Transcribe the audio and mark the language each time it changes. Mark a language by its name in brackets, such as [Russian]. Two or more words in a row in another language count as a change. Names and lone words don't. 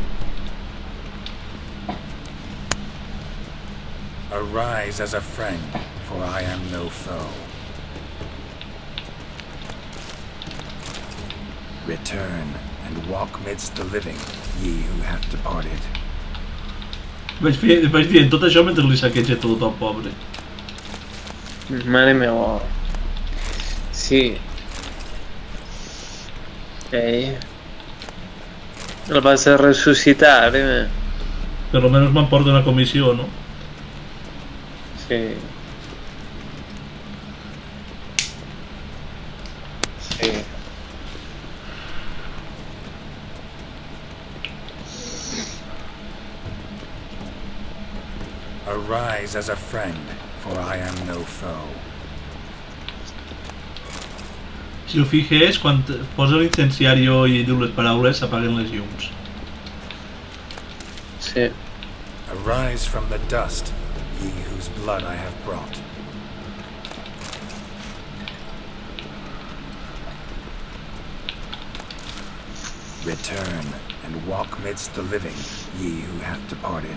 [English] Arise as a friend, for I am no foe. Return and walk midst the living, ye who have departed. [Catalan] Vaig dient tot això mentre li saqueja tot el pobre. Mare meva. Sí. Ell. El vas a ressuscitar, Per lo menos m'emporta una comissió, no? Sí. Sí. [English] Arise as a friend, for I am no foe. [Catalan] Si ho fijes, quan posa l'incenciario i diu les paraules, s'apaguen les llums. Sí. [English] Arise from the dust, ye whose blood I have brought. Return and walk midst the living, ye who have departed.